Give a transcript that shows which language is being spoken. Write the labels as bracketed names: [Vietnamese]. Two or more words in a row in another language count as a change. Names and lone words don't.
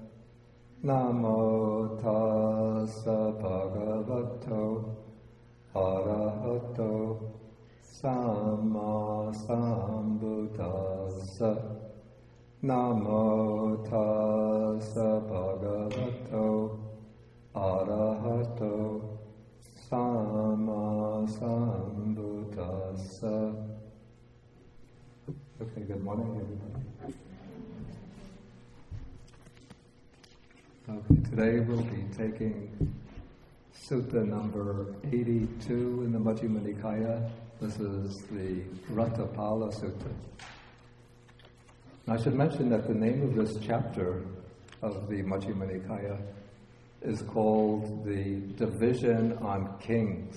[Pali] Namo tassa bhagavato arahato samma sambuddhassa. Namo tassa bhagavato arahato samma sambuddhassa. [English] Okay, good morning, everybody. Okay, today we'll be taking Sutta number 82 in the Majjhima Nikāya. This is the Raṭṭhapāla Sutta. Now, I should mention that the name of this chapter of the Majjhima Nikāya is called the Division on Kings.